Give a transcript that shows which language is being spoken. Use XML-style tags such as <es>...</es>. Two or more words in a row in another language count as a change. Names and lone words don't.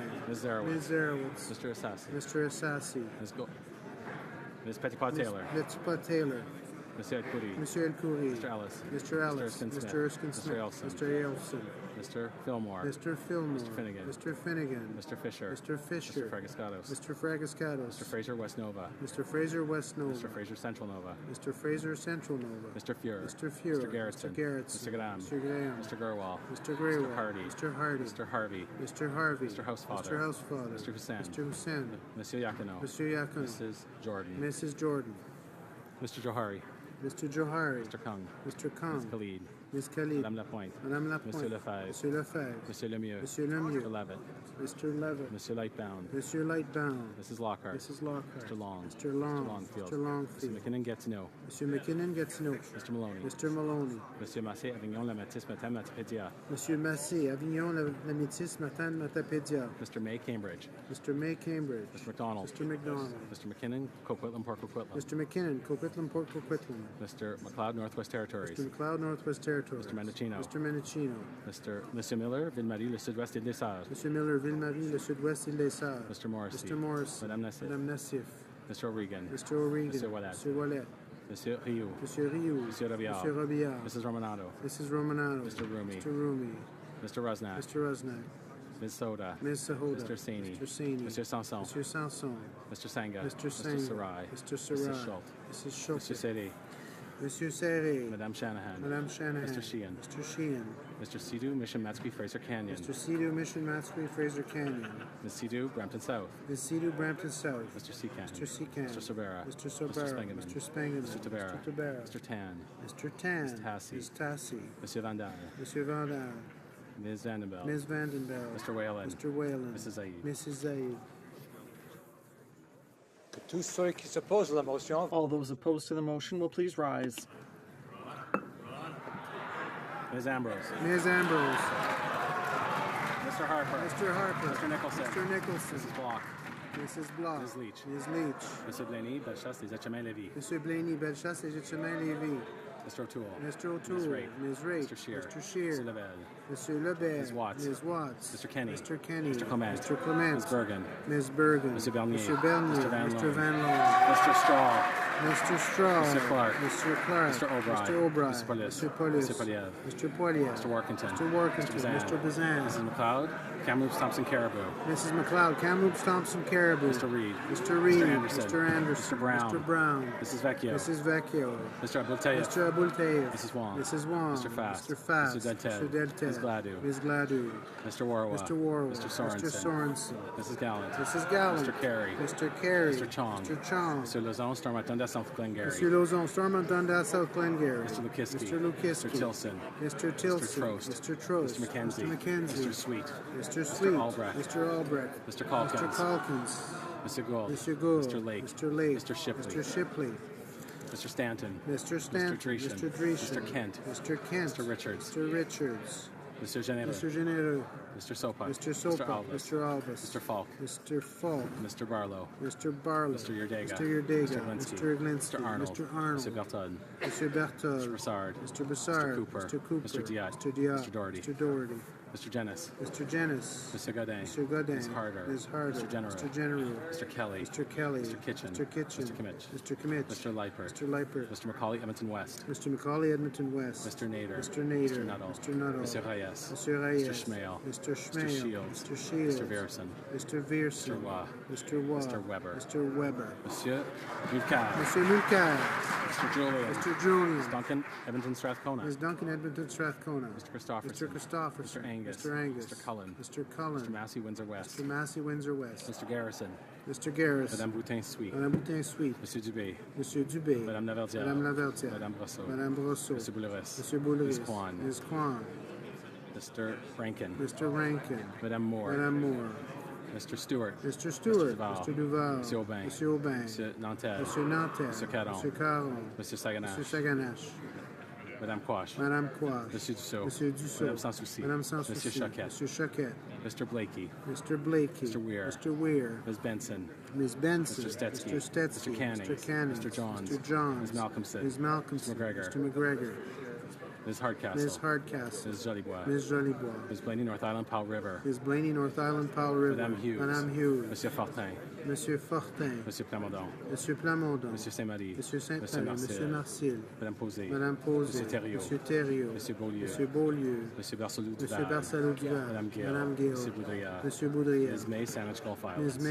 <en>Ms. Zarowitz. Ms. Zarowitz. Mr. Assassi. Mr. Assassi. Ms. Petitpas Taylor. Ms. Petitpas Taylor.</en> <fr>Monsieur El Khoury. Monsieur El Khoury.</fr> <en>Mr. Ellis. Mr. Ellis. Mr. Erskine Smith. Mr. Elson. Mr. Elson. Mr. Fillmore. Mr. Fillmore. Mr. Finnegan. Mr. Finnegan. Mr. Fisher. Mr. Fisher. Mr. Fragascatos. Mr. Fragascatos. Mr. Fraser West Nova. Mr. Fraser West Nova. Mr. Fraser Central Nova. Mr. Fraser Central Nova. Mr. Fuhrer. Mr. Fuhrer. Mr. Garrettson. Mr. Garrettson. Mr. Graham. Mr. Graham. Mr. Gerwal. Mr. Graywell. Mr. Hardy. Mr. Hardy. Mr. Harvey. Mr. Harvey. Mr. Housefather. Mr. Housefather. Mr. Hussain. Mr. Hussain.</en> <fr>Monsieur Yakino. Monsieur Yakino.</fr> <en>Mrs. Jordan. Mrs. Jordan. Mr. Johari. Mr. Johari. Mr. Kung. Mr. Kung. Ms. Khalid. Ms. Khalid.</en> <fr>Madame Lapointe. Madame Lapointe. Monsieur Lefebvre. Monsieur Lefebvre. Monsieur Lemieux. Monsieur Lemieux.</fr> <en>Mr. Levitt. Mr. Levitt.</en> <fr>Monsieur Lightbound. Monsieur Lightbound.</fr> <en>Mrs. Lockhart. Mrs. Lockhart. Mr. Long. Mr. Long. Mr. Longfield. Mr. Longfield. Mr. McKinnon gets no. Monsieur McKinnon gets no. Mr. Maloney. Mr. Maloney.</en> <fr>Monsieur Massé, Avignon, La Matisse, Matin, Matapédia. Monsieur Massé, Avignon, La Métis, Matin, Matapédia.</fr> <en>Mr. May, Cambridge. Mr. May, Cambridge. Mr. McDonald. Mr. McDonald. Mr. McKinnon, Coquitlam, Port Coquitlam. Mr. McKinnon, Coquitlam, Port Coquitlam. Mr. McLeod, Northwest Territories. Mr. McLeod, Northwest Territories. Mr. Mendocino. Mr. Mendocino.</en> <fr>Monsieur Miller, Ville-Marie, le Sud-Ouest et des Sarres. Monsieur Miller, Ville-Marie, le Sud-Ouest et les Sarres.</fr> <en>Mr. Morrissey. Mr. Morrissey.</en> <fr>Madame Nassif. Madame Nassif.</fr> <en>Mr. O'Regan. Mr. O'Regan.</en> <fr>Monsieur Wallet. Monsieur Wallet. Monsieur Rioux. Monsieur Rioux. Monsieur Robillard. Monsieur Robillard.</fr> <en>Mrs. Romanado. Mrs. Romanado. Mr. Rumi. Mr. Rumi. Mr. Rusnak. Mr. Rusnak. Ms. Soda. Ms. Sahoda. Mr. Saini. Mr. Saini. Mr. Sanson. Mr. Sanson. Mr. Sanga. Mr. Sanga. Mr. Sarai. Mr. Sarai. Mrs. Schultz. Mrs. Schultz. Mr. Serre.</en> <fr>Monsieur Serre. Madame Shanahan. Madame Shanahan.</fr> <en>Mr. Sheehan. Mr. Sheehan. Mr. Sidhu, Mission Matsqui, Fraser Canyon. Mr. Sidhu, Mission Matsqui, Fraser Canyon. Ms. Sidhu, Brampton South. Ms. Sidhu, Brampton South. Mr. Secan. Mr. Secan. Mr. Sobera. Mr. Sobera. Mr. Spangeman. Mr. Spangeman. Mr. Tabera. Mr. Tabera. Mr. Tan. Mr. Tan. Ms. Tassi. Ms. Tassi.</en> <fr>Monsieur Van Dal. Monsieur Vandal.</fr> <en>Ms. Vandenbeld. Ms. Vandenbeld. Mr. Whalen. Mr. Whalen. Mrs. Zaid. Mrs. Zaid.</en> <fr>Tous ceux qui s'opposent à la motion.</fr> <en>All those opposed to the motion will please rise. Ms. Ambrose. Ms. Ambrose. Mr. Harper. Mr. Harper. Mr. Nicholson. Mr. Nicholson. Mrs. Block. Mrs. Block. Ms. Leach. Ms. Leach. Mr. Blaney, Bellechasse, Les Etchemins-Lévis. Mr. Blaney, Bellechasse et Chemin-Lévis. Mr. O'Toole. Mr. O'Toole. Ms. Rape. Ms. Rape. Mr. Shear. Mr. Shear. Mr. Lebel. Mr. Lebel. Ms. Watts. Ms. Watts. Mr. Kenny. Mr. Kenny. Mr. Clement. Mr. Clement. Ms. Bergen. Ms. Bergen. Mr. Bernier. Mr. Bernier. Mr. Van Mr. Loan. Van Loan. Mr. Straw. Mr. Straw. Mr. Clark. Mr. Clark. Mr. O'Brien. Mr. O'Brien. Mr. Polis. Mr. Polis. Mr. Poliev. Mr. Poliev. Mr. Workington. Mr. Workington. Mr. Bazan. Mrs. McLeod. Kamloops Thompson Caribou. Mrs. McLeod. Kamloops Thompson Caribou. Mr. Reed. Mr. Reed. Mr. Anderson. Mr. Anderson. Mr. Brown. Mr. Brown. Mrs. Vecchio. Mrs. Vecchio. Mr. Abultayev. Mr. Abultayev. Mrs. Wong. Mrs. Wong. Mr. Fast. Mr. Fast. Mr. Delted. Mr. Delted. Ms. Gladu. Ms. Gladu. Mr. Warwa. Mr. Warwa. Mr. Sorensen. Mr. Sorensen. Mrs. Gallant. Mrs. Gallant. Mr. Carey. Mr. Carey. Mr. Chong. Mr. Chong. Mr. Lozon, Stormatunda, South Glengarry. Mr. Lozon, Stormont Dundas, South Glengarry. Mr. Lukiski. Mr. Lukiski. Mr. Tilson. Mr. Tilson. Mr. Trost. Mr. Trost. Mr. McKenzie. Mr. McKenzie. Mr. Sweet. Mr. Sweet. Mr. Albrecht. Mr. Albrecht. Mr. Calkins. Mr. Calkins. Mr. Gould. Mr. Gould. Mr. Lake. Mr. Lake. Mr. Shipley. Mr. Shipley. Mr. Stanton. Mr. Stanton. Mr. Dreeshen. Mr. Dreeshen. Mr. Kent. Mr. Kent. Mr. Richards. Mr. Richards. Mr. Geneva. Mr. Genero. Mr. Sopa. Mr. Sopa. Mr. Albus. Mr. Albus. Mr. Falk. Mr. Falk. Mr. Barlow. Mr. Barlow. Mr. Yerdega. Mr. Yerdega. Mr. Glinsky. Mr. Glinsky. Mr. Arnold. Mr. Arnold. Mr. Berthold. Mr. Berthold. Mr. Broussard. Mr. Broussard. Mr. Cooper. Mr. Cooper. Mr. Diot. Mr. Diot. Mr. Doherty. Mr. Doherty. Mr. Jennis. Mr. Jennis. Mr. Godin. Mr. Godin. Ms. Harder. Ms. Harder. Mr. General. Mr. General. Mr. Kelly. Mr. Kelly. Mr. Kitchen. Mr. Kitchen. Mr. Kimmich. Mr. Kimmich. Mr. Leiper. Mr. Leiper. Mr. Macaulay, Edmonton West. Mr. Macaulay, Edmonton West. Mr. Nader. Mr. Nader. Mr. Nuttall. Mr. Nuttall. Mr. Reyes. Mr. Reyes. Mr. Schmale. Mr. Schmale. Mr. Shields. Mr. Shields. Mr. Vierson. Mr. Vierson. Mr. Waugh. Mr. Waugh. Mr. Weber. Mr. Weber.</en> <fr>Monsieur Mulcair.</fr> <en>Mr. Mulcair. Mr. Julian. Mr. Julian. Ms. Duncan, Edmonton Strathcona. Ms. Duncan, Edmonton, Strathcona. Mr. Christopherson. Mr. Christopherson. Mr. Angus. Mr. Angus. Mr. Cullen. Mr. Cullen. Mr. Massey, Windsor West. Mr. Massey, Windsor West. Mr. Garrison. Mr. Garrison.</en> <fr>Madame Boutin Sweet. Madame Boutin Sweet. Monsieur Dubé. Monsieur Dubé. Madame Laverdière. Madame Laverdière. Madame Brosseau. Madame Brosseau. Monsieur Bouleris. Monsieur Bouleris.</fr> <en>Ms. Kwan. Ms. Kwan. Mr. Rankin. Mr. Rankin. Madame Moore. Madame Moore. Mr. Stewart. Mr. Stewart. Duval. Mr. Duval.</en> <fr>Monsieur Aubin. Monsieur Aubin. Monsieur Nantel. Monsieur Nantel. Monsieur Caron. Monsieur Caron. Monsieur Saganache. Monsieur Saganache. Madame Quash. Madame Quash. Monsieur Dussault. Monsieur Dussault. Madame Sans Souci. Madame Sans Monsieur Souci. Choquette. Monsieur Choquette.</fr> <en>Mr. Blakey. Mr. Blakey. Mr. Weir. Mr. Weir. Ms. Benson. Ms. Benson. Mr. Stetsky. Mr. Stetsky. Mr. Canning. Mr. Canning. Mr. Johns. Mr. Johns. Ms. Malcolmson. Ms. Malcolmson. Mr. McGregor. Mr. McGregor. Ms. Hardcastle. Ms. Hardcastle. Ms. Jolibois. Ms. Jolibois. Ms. Blaney, North Island, Powell River. Ms. Blaney, North Island, Powell River.</en> <fr>Madame Hughes. Madame Hughes. Monsieur Fortin. Monsieur Fortin. Monsieur Plamondon. Monsieur Plamondon. Monsieur Saint-Marie. Monsieur Monsieur Saint-Marie. Marcel. Monsieur Marcil. Madame Posé. Madame Posé. Monsieur Thériault. Monsieur Thériault. Monsieur Beaulieu. Monsieur Beaulieu. Monsieur Barcelou Duval. Monsieur Barcelou Duval. Madame Gill. Madame Gill. Monsieur Boudria. Monsieur Boudria.</fr> <en>Ms. May, Sandwich Gulf Islands. Ms.</en>